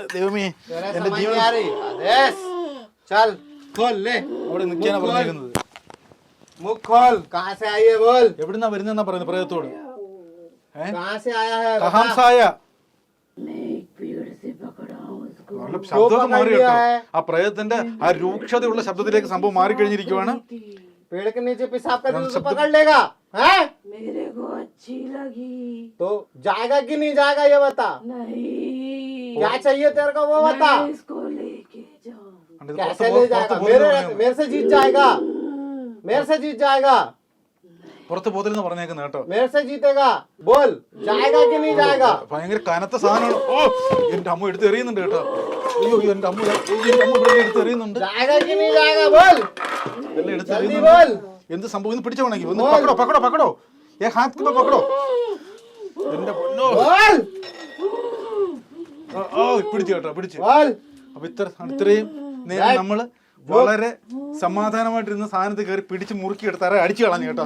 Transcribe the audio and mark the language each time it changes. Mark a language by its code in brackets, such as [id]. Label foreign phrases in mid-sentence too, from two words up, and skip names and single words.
[ml] ദൈവമേ എന്റെ ജീവൻ അവിടെ നിൽക്കാനാ പറഞ്ഞിരിക്കുന്നത്. എവിടുന്നാ വരുന്നെന്നാ പറയുന്നത് പ്രേതത്തോട്. ശബ്ദം മാറി കേട്ടോ. ആ പ്രേതത്തിന്റെ ആ രൂക്ഷതയുള്ള ശബ്ദത്തിലേക്ക് സംഭവം മാറിക്കഴിഞ്ഞിരിക്കുവാണ്. [hi] पेड़ के नीचे पेशाब कर तो पकड़ लेगा हैं? मेरे को अच्छी लगी तो जाएगा कि नहीं जाएगा ये बता। नहीं क्या चाहिए तेरे को वो बता। इसको लेके जाओ। कैसे ले जाएगा? मेरे से जीत जाएगा, मेरे से जीत जाएगा। [ml] പുറത്ത് പോകരുതെന്ന് പറഞ്ഞേക്കുന്ന കേട്ടോ. [hi] मेरे से जीतेगा बोल जाएगा कि नहीं जाएगा। [ml] ഭയങ്കര കനത്ത സാധനമാണ്. എന്റെ അമ്മ എടുത്ത് എറിയുന്നുണ്ട് കേട്ടോ. അയ്യോ എന്റെ അമ്മ ഇവിടെ എടുത്ത് എറിയുന്നുണ്ട്. [hi] जाएगा कि नहीं जाएगा बोल जल्दी बोल। [ml] എന്ത് സംഭവം പിടിച്ചോണെങ്കിൽ ഒന്ന് [hi] पकड़ो पकड़ो पकड़ो ए हाथ पकड़ो [ml] എന്റെ പൊന്നോ പിടിച്ചു കേട്ടോ പിടിച്ചു. അപ്പൊ ഇത്രയും നേരം നമ്മള് വളരെ സമാധാനമായിട്ടിരുന്ന സാധനത്തിൽ കയറി പിടിച്ച് മുറുക്കിയെടുത്ത് തറ അടിച്ചു കളഞ്ഞു കേട്ടോ.